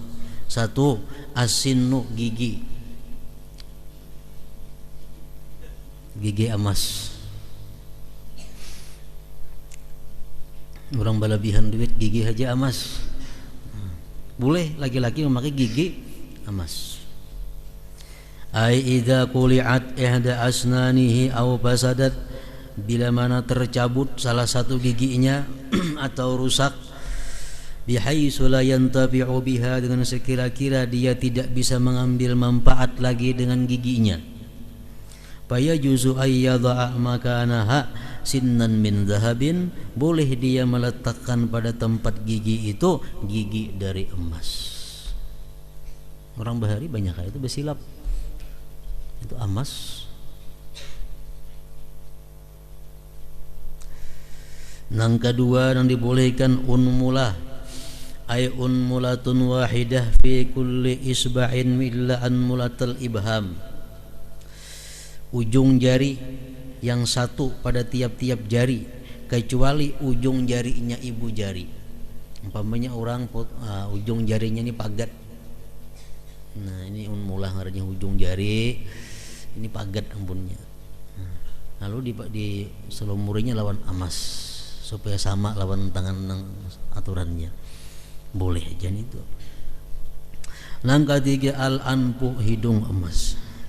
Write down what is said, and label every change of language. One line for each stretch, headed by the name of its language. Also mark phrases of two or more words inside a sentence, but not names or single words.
Indonesian: Satu, asinnu, gigi emas.
Banjar: Orang balabihan duit gigi aja emas, boleh laki-laki memakai gigi emas.
Arabic: أي إذا قلعت إحدى أسنانه أو فسدت,
Indonesian: bila mana tercabut salah satu giginya atau rusak,
Arabic: بحيث لا ينتفع بها,
Indonesian: dengan sekira-kira dia tidak bisa mengambil manfaat lagi dengan giginya.
Arabic: فيجوز أن يضع مكانها سنا من ذهب,
Indonesian: boleh dia meletakkan pada tempat gigi itu gigi dari emas.
Banjar: Orang bahari banyak itu bersilap, itu emas.
Indonesian: Yang kedua yang dibolehkan
Arabic: أنملة، أي أنملة واحدة في كل إصبع إلا أنملة الإبهام,
Indonesian: ujung jari yang satu pada tiap-tiap jari kecuali ujung jarinya ibu jari.
Banjar: Umpamanya orang ujung jarinya ini pagat, nah ini unmulah ngarannya ujung jari, ini pagat ampunnya. lalu di selumurinya lawan emas supaya sama lawan tangan aturannya, boleh aja itu. Nang ketiga
Arabic: الأنف
Banjar: hidung emas.